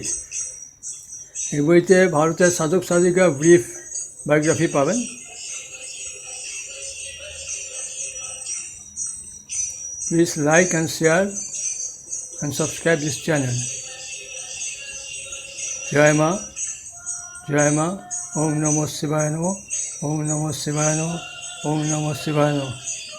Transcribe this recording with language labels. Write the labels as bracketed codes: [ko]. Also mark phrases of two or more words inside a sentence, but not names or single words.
[bn] এই বইতে ভারতের সাধক সাধিকা [en] brief biography [bn] পাবেন। [en] Please like and share and subscribe this channel. [bn] জয় মা, জয় মা। [sa] ওম নমঃ শিবায় নমঃ, ওম নমঃ শিবায় নমঃ, ওম নমঃ শিবায় নমঃ।